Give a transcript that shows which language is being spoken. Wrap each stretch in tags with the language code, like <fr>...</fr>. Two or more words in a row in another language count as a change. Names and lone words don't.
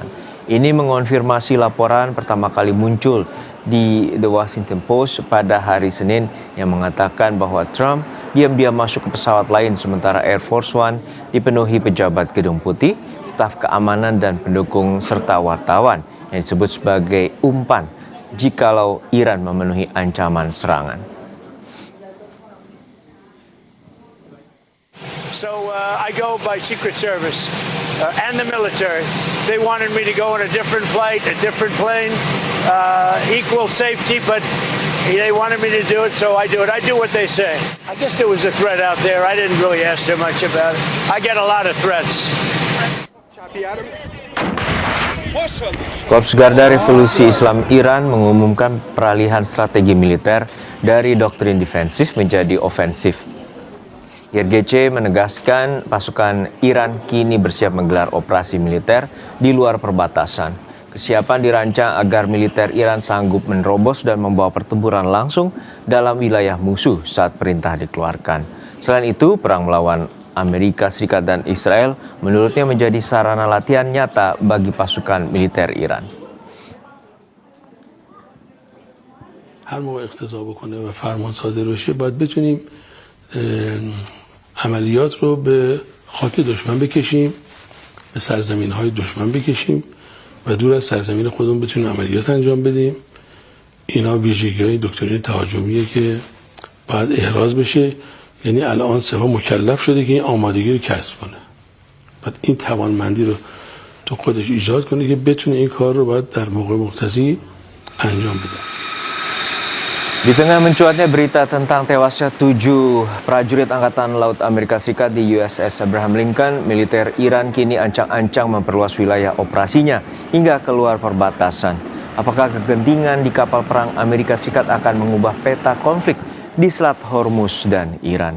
<id>Ini mengonfirmasi laporan pertama kali muncul di The Washington Post pada hari Senin yang mengatakan bahwa Trump diam-diam masuk ke pesawat lain sementara Air Force One dipenuhi pejabat Gedung Putih, staf keamanan dan pendukung serta wartawan yang disebut sebagai umpan jikalau Iran memenuhi ancaman serangan.</id> <en>So I go by Secret Service and the military. They wanted me to go on a different flight, a different plane, equal safety, but they wanted me to do it, so I do it. I do what they say. I guess there was a threat out there. I didn't really ask them much about it. I get a lot of threats.</en> <id>Korps Garda Revolusi Islam Iran mengumumkan peralihan strategi militer dari doktrin defensif menjadi ofensif. IRGC menegaskan pasukan Iran kini bersiap menggelar operasi militer di luar perbatasan. Kesiapan dirancang agar militer Iran sanggup menerobos dan membawa pertempuran langsung dalam wilayah musuh saat perintah dikeluarkan. Selain itu, perang melawan Amerika Serikat dan Israel menurutnya menjadi sarana latihan nyata bagi pasukan militer Iran.</id> <fa>هر موقع اقتضا بکنه و فرمان صادر بشه باید بتونیم عملیات رو به خاک دشمن بکشیم، به سرزمین‌های دشمن بکشیم و دور از سرزمین خودمون بتونیم عملیات انجام بدیم. اینا ویژگی‌های دکترین تهاجمیه که باید احراز بشه. یعنی الان سپاه مکلف شده که این آمادگی رو کسب کنه. بعد این توانمندی رو تو خودش ایجاد کنه که بتونه این کار رو باید در موقع مقتضی انجام بده.</fa> <id>Di tengah mencuatnya berita tentang tewasnya 7 prajurit Angkatan Laut Amerika Serikat di USS Abraham Lincoln, militer Iran kini ancang-ancang memperluas wilayah operasinya hingga keluar perbatasan. Apakah kegentingan di kapal perang Amerika Serikat akan mengubah peta konflik di Selat Hormuz dan Iran?</id>